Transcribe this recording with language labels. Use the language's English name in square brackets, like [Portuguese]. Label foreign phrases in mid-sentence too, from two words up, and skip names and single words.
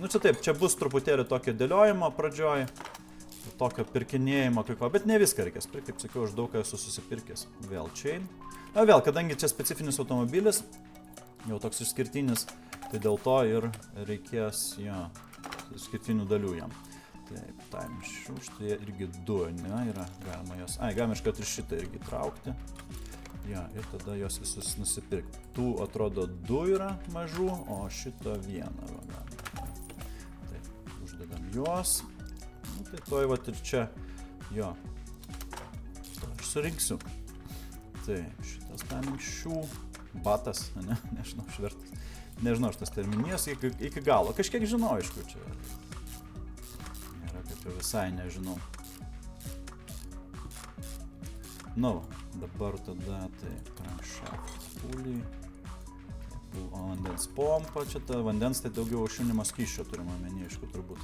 [Lithuanian] Nu čia taip, čia bus truputėlį tokio dėliojimo pradžioj, tokio pirkinėjimo kai ko, bet ne viską reikės pirkti, kaip sakiau, aš daug ką esu susipirkęs. Vėl chain. Na vėl, kadangi čia specifinis automobilis, jau toks išskirtinis, tai dėl to ir reikės skirtinių dalių jam. Taip, [English] time shoe, [Lithuanian] štai irgi 2, ne, yra, galima jos, galima iškart ir šitą irgi traukti. Ja, ir tada jos visus nusipirkti. Tų atrodo 2 yra mažų, o šito 1. Taip, uždedam juos. Nu, tai toj vat ir čia, jo, aš surinksiu. Taip, šitas [English] time shoe, [Lithuanian] batas, ne, nežinau, švertas. Nežinau, šitas terminijas iki galo. Kažkiek žinau, aišku, čia. Visai nežinau. Nu, dabar tada tai [English] crankshaft pulley, [Lithuanian] vandens pompa, čia ta vandens tai daugiau aušinimo skysčio turime omeny, aišku, turbūt.